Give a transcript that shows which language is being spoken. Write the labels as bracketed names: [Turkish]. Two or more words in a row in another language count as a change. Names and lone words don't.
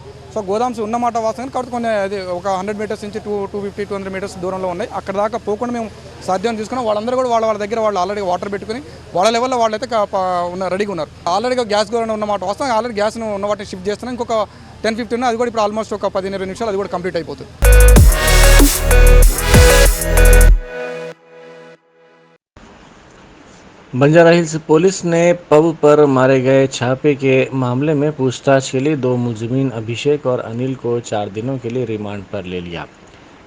[Telugu] సో గోదామ్స్ ఉన్నమాట వాస్తవం కాబట్టి కొన్ని అది ఒక 100 మీటర్స్ నుంచి 250-200 మీటర్స్ దూరంలో ఉన్నాయి। అక్కడ దాకా పోకుండా మేము సాధ్యం తీసుకున్నాం। వాళ్ళందరూ కూడా వాళ్ళ దగ్గర వాళ్ళు ఆల్రెడీ వాటర్ పెట్టుకుని వాళ్ళ లెవెల్లో వాళ్ళైతే రెడీగా ఉన్నారు। ఆల్రెడీగా గ్యాస్ గోరణ ఉన్నమాట వాస్తవం। ఆల్రెడీ గ్యాస్ను ఉన్న వాటిని షిఫ్ట్ చేస్తున్నాం। ఇంకొక 10-15 అది కూడా ఇప్పుడు ఆల్మోస్ట్ ఒక 15-20 నిమిషాలు అది కూడా కంప్లీట్ అయిపోతుంది। [Urdu] بنجارہ ہلز پولیس نے پب پر مارے گئے چھاپے کے معاملے میں پوچھ تاچھ کے لیے 2 ملزمین ابھیشیک اور انل کو 4 دنوں کے لیے ریمانڈ پر لے لیا۔